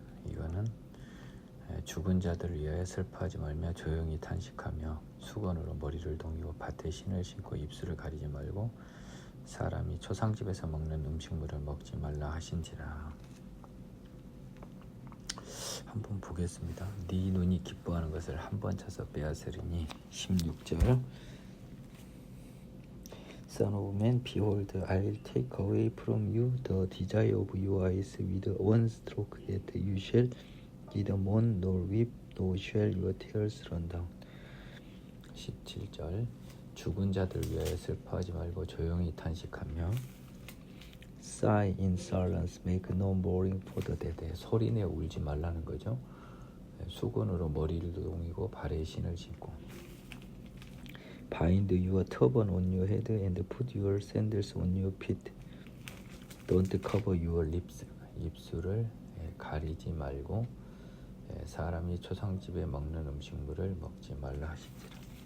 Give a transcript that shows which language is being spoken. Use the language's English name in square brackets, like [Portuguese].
[Korean] 이거는 죽은 자들을 위하여 슬퍼하지 말며 조용히 탄식하며 수건으로 머리를 동이고 밭에 신을 신고 입술을 가리지 말고 사람이 초상집에서 먹는 음식물을 먹지 말라 하신지라. 한번 보겠습니다. 네 눈이 기뻐하는 것을 한번 쳐서 빼앗으리니 16절 [English] Son of man, behold, I'll take away from you the desire of your eyes with one stroke, yet you shall neither mourn nor weep, nor shall your tears run down. [Korean] 17절 죽은 자들 위하여 슬퍼하지 말고 조용히 탄식하며 [English] Sigh in silence, make no mourning for the dead. [Korean] 소리내 울지 말라는 거죠. 수건으로 머리를 동이고 발에 신을 신고 [English] Bind your turban on your head and put your sandals on your feet. Don't cover your lips. [Korean] 입술을 가리지 말고 사람이 초상집에 먹는 음식물을 먹지 말라 하시니라.